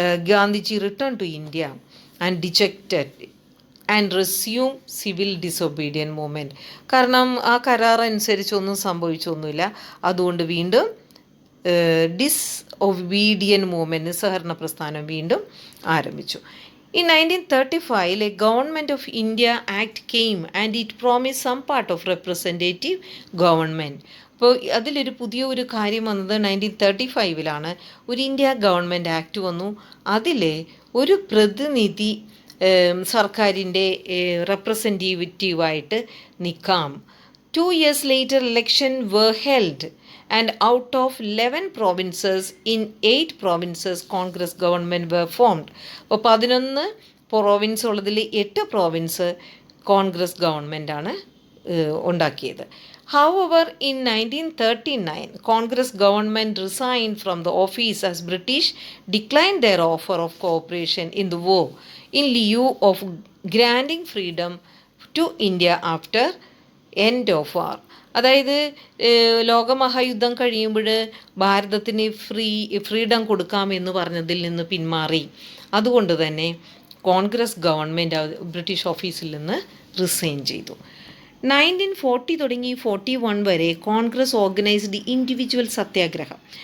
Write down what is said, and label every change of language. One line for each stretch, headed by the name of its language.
English: Gandhiji return to India and dejected and resume civil disobedience movement.
Malayalam: കാരണം ആ കരാർ അനുസരിച്ചൊന്നും സംഭവിച്ചൊന്നുമില്ല. അതുകൊണ്ട് വീണ്ടും ഡിസൊബീഡിയൻ മൂവ്മെൻറ്റ്, നിസ്സഹരണ പ്രസ്ഥാനം വീണ്ടും ആരംഭിച്ചു.
English: In 1935, a Government of India Act came and it promised some part of representative government.
Malayalam: അപ്പോൾ അതിലൊരു പുതിയ കാര്യം വന്നത് 1935 ഒരു ഇന്ത്യ ഗവൺമെൻറ് ആക്ട് വന്നു. അതിൽ ഒരു പ്രതിനിധി സർക്കാരിൻ്റെ റെപ്രസെൻറ്റേറ്റീവായിട്ട് നിൽക്കാം.
English: 2 years later, election were held. And out of 11 provinces, in 8 provinces, Congress government were formed.
Malayalam: അപ്പോൾ 11 പ്രോവിൻസ് ഉള്ളതിൽ 8 പ്രോവിൻസ് കോൺഗ്രസ് ഗവൺമെൻറ്റാണ് ഉണ്ടാക്കിയത്.
English: However, in 1939, Congress government resigned from the office as British declined their offer of cooperation in the war in lieu of granting freedom to India after end of war.
Malayalam: അതായത് ലോകമഹായുദ്ധം കഴിയുമ്പോൾ ഭാരതത്തിന് freedom കൊടുക്കാമെന്ന് പറഞ്ഞതിൽ നിന്ന് പിന്മാറി. അതുകൊണ്ട് തന്നെ കോൺഗ്രസ് ഗവൺമെൻറ് ബ്രിട്ടീഷ് ഓഫീസിൽ നിന്ന് റിസൈൻ ചെയ്തു. 1940 തുടങ്ങി 41 വരെ കോൺഗ്രസ് ഓർഗനൈസ്ഡ് ഇൻഡിവിജ്വൽ സത്യാഗ്രഹം.